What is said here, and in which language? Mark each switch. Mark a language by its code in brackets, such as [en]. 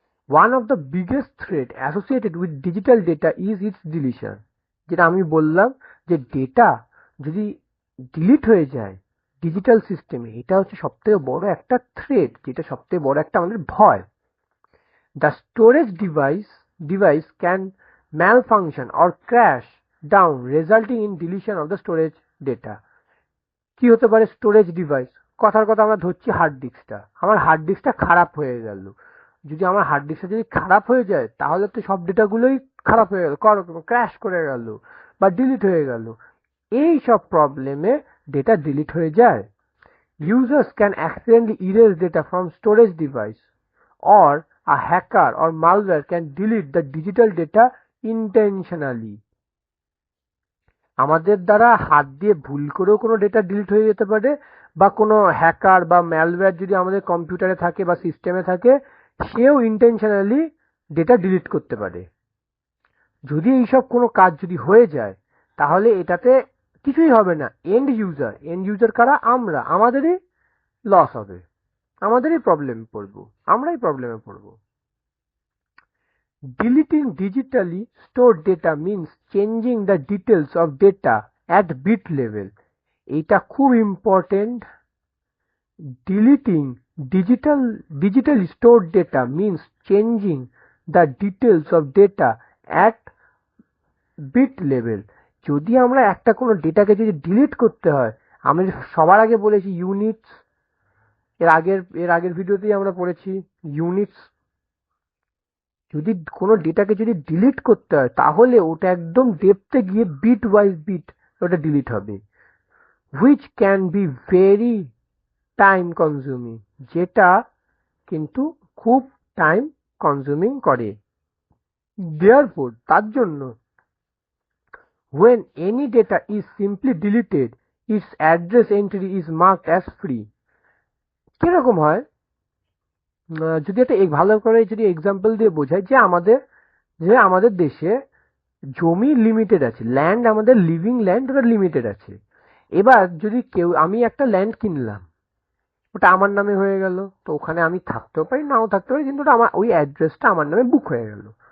[en] One of the biggest threat associated with digital data is its deletion. [bn] যেটা আমি বললাম যে ডেটা যদি ডিলিট হয়ে যায় ডিজিটাল সিস্টেমে, এটা হচ্ছে সবথেকে বড় একটা থ্রেট, যেটা সবথেকে বড় একটা আমাদের ভয়। [en] The storage device can malfunction or crash down resulting in deletion of the storage data. [bn] কি হতে পারে স্টোরেজ ডিভাইস? কথার কথা আমরা ধরছি হার্ড ডিস্কটা, আমার হার্ড ডিস্কটা খারাপ হয়ে গেল। যদি আমার হার্ড ডিস্কটা যদি খারাপ হয়ে যায় তাহলে তো সব ডেটাগুলোই খারাপ হয়ে গেল, ক্র্যাশ করে গেল বা ডিলিট হয়ে গেল। এই সব প্রবলেমে ডেটা ডিলিট হয়ে যায়। [en] Users can accidentally erase data from storage device, or a hacker or malware can delete the digital data intentionally. [bn] আমাদের দ্বারা হাত দিয়ে ভুল করেও কোনো ডেটা ডিলিট হয়ে যেতে পারে, বা কোনো হ্যাকার বা ম্যালওয়্যার যদি আমাদের কম্পিউটারে থাকে বা সিস্টেমে থাকে, সেও ইন্টেনশনালি ডেটা ডিলিট করতে পারে। যদি এইসব কোনো কাজ যদি হয়ে যায় তাহলে এটাতে কিছুই হবে না, এন্ড ইউজার কারা? আমাদেরই লস হবে, আমরাই প্রবলেমে পড়বো। [en] Deleting digitally stored data means changing the details of data at bit level. [bn] এটা খুব important. [en] Deleting digitally stored data means changing the details of data at bit level. [bn] যদি আমরা একটা কোনো ডেটাকে যদি ডিলিট করতে হয়, আমি সবার আগে বলেছি ইউনিটস, এর আগের ভিডিওতেই আমরা পড়েছি ইউনিটস। যদি কোনো ডেটাকে যদি ডিলিট করতে হয় তাহলে ওটা একদম ডেপথে গিয়ে বিট ওয়াইজ বিট ওটা ডিলিট হবে, [en] which can be very time consuming, [bn] যেটা কিন্তু খুব টাইম কনজিউমিং করে। [en] therefore [bn] তার জন্য [en] when any data is simply deleted its address entry is marked as free. [bn] কিরকম হয়, যদি একটা ভালো করে যদি এক্সাম্পল দিয়ে বোঝাই, যে আমাদের দেশে জমি লিমিটেড আছে, ল্যান্ড, আমাদের লিভিং ল্যান্ড ওটা লিমিটেড আছে। এবার যদি আমি একটা ল্যান্ড কিনলাম, ওটা আমার নামে হয়ে গেল, তো ওখানে আমি থাকতেও পারি নাও থাকতে পারি, কিন্তু ওটা আমার ওই অ্যাড্রেসটা আমার নামে বুক হয়ে গেল।